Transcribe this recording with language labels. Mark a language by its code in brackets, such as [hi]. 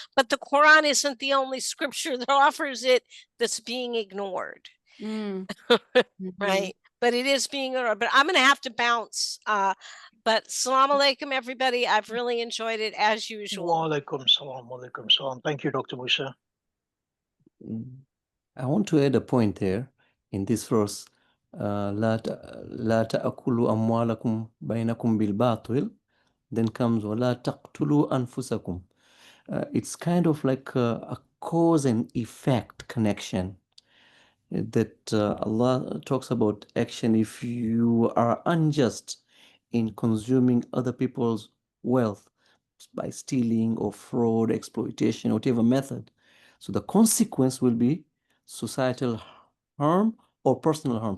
[en] But the Quran isn't the only scripture that offers it that's being ignored. Right? But it is being ignored. But I'm going to have to bounce. But Assalamu alaikum, everybody. I've really enjoyed it as usual. Wa alaikum salam. Thank you, Dr. Musa. I want to add a point there in this verse. [ar] لا تأكلوا أموالكم بينكم بالباطل. [en] Then comes [ar] ولا تقتلوا أنفسكم. [en] It's kind of like a cause and effect connection that Allah talks about action. If you are unjust in consuming other people's wealth by stealing or fraud, exploitation, whatever method, so the consequence will be societal harm or personal harm.